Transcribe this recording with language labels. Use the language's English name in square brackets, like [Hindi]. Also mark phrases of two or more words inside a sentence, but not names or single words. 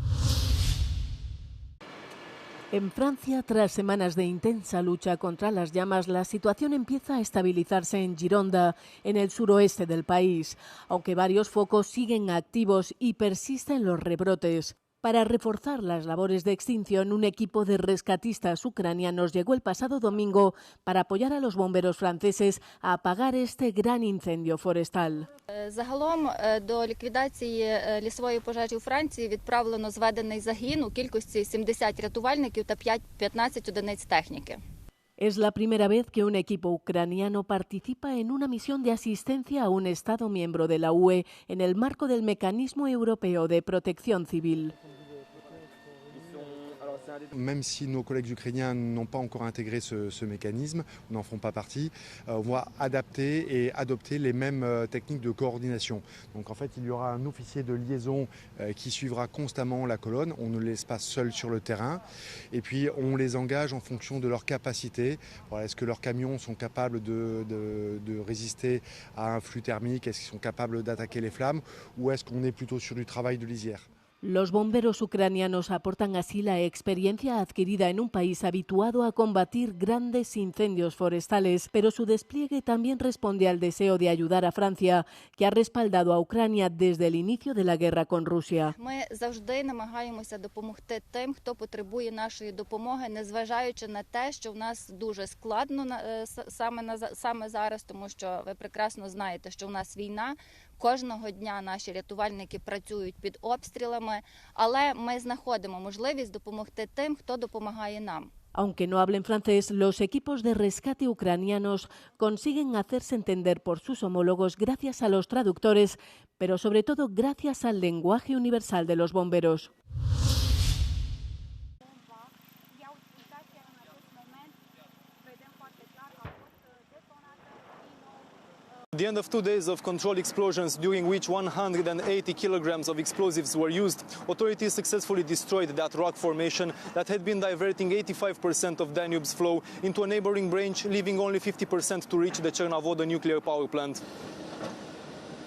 [Spanish] En Francia, tras semanas de intensa lucha contra las llamas, la situación empieza a estabilizarse en Gironda, en el suroeste del país, aunque varios focos siguen activos y persisten los rebrotes. Para reforzar las labores de extinción, un equipo de rescatistas ucranianos llegó el pasado domingo para apoyar a los bomberos franceses a apagar este gran incendio forestal. [Ukrainian] Загалом до ліквідації лісової пожежі у Франції відправлено зведений загін у кількості 70 рятувальників та 15 одиниць техніки. [Spanish] Es la primera vez que un equipo ucraniano participa en una misión de asistencia a un Estado miembro de la UE en el marco del Mecanismo Europeo de Protección Civil. [French] Même si nos collègues ukrainiens n'ont pas encore intégré ce mécanisme, n'en font pas partie, on va adapter et adopter les mêmes techniques de coordination. Donc en fait, il y aura un officier de liaison qui suivra constamment la colonne, on ne les laisse pas seuls sur le terrain, et puis on les engage en fonction de leur capacité. Voilà, est-ce que leurs camions sont capables de résister à un flux thermique, est-ce qu'ils sont capables d'attaquer les flammes, ou est-ce qu'on est plutôt sur du travail de lisière? [Spanish] Los bomberos ucranianos aportan así la experiencia adquirida en un país habituado a combatir grandes incendios forestales, pero su despliegue también responde al deseo de ayudar a Francia, que ha respaldado a Ucrania desde el inicio de la guerra con Rusia. [Ukrainian] Ми завжди намагаємося допомогти тим, хто потребує нашої допомоги, незважаючи на те, що в нас дуже складно саме зараз, тому що ви прекрасно знаєте, що в нас війна. Кожного дня наші рятувальники працюють під обстрілами, але ми знаходимо можливість допомогти тим, хто допомагає нам. [Spanish] Aunque no hablen francés, los equipos de rescate ucranianos consiguen hacerse entender por sus homólogos gracias a los traductores, pero sobre todo gracias al lenguaje universal de los bomberos. [English] At the end of 2 days of controlled explosions, during which 180 kilograms of explosives were used, authorities successfully destroyed that rock formation that had been diverting 85% of Danube's flow into a neighboring branch, leaving only 50% to reach the Chernobyl nuclear power plant.